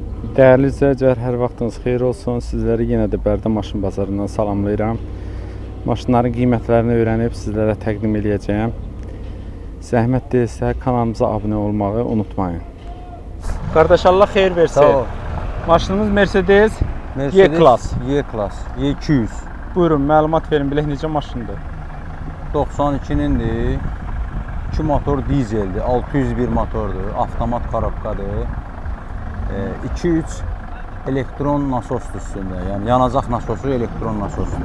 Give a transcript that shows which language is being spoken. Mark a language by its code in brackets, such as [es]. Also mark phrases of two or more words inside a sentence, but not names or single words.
[az] Değerli izləyicilər, hər vaxtınız xeyir olsun. Sizləri yenə də Bərdə Maşın Bazarından salamlayıram. Maşınların qiymətlərini öyrənib sizlərə təqdim edəcəyəm. Zəhmət deyilsə kanalımıza abunə olmağı unutmayın. Qardaş, Allah xeyir versin. Sağ ol. Maşınımız Mercedes Y-Class. Y-Class, Y200. Buyurun, məlumat verin, bilək necə maşındır? 92-nindir. 2 motor dizeldir, 601 motordur, avtomat korobkadır. 2-3 elektron nasosdur üstündə, yəni yanacaq nasosu elektron nasosdur.